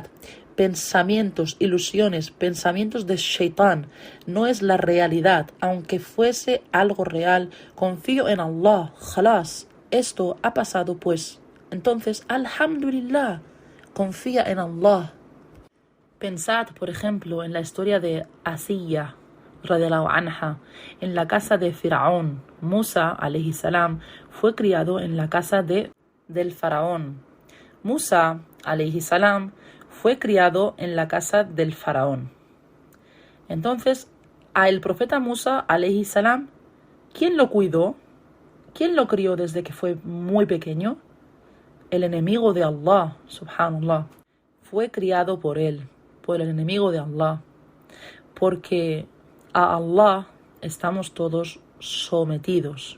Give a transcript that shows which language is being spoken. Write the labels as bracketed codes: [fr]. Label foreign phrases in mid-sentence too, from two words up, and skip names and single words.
[es] Pensamientos, ilusiones, pensamientos de Shaitán, no es la realidad. Aunque fuese algo real, confío en Allah, khalas, esto ha pasado pues. Entonces, alhamdulillah, confía en Allah. Pensad, por ejemplo, en la historia de Asiyya, [ar] رضي الله عنها, [es] en la casa de Faraón. [ar] Musa, عليه السلام, [es] fue criado en la casa del faraón. [ar] Musa, عليه السلام, [es] fue criado en la casa del faraón. Entonces, a el profeta Musa, [ar] عليه السلام, [es] ¿quién lo cuidó? ¿Quién lo crió desde que fue muy pequeño? El enemigo de Allah, subhanallah. Fue criado por él, por el enemigo de Allah. Porque a Allah estamos todos sometidos.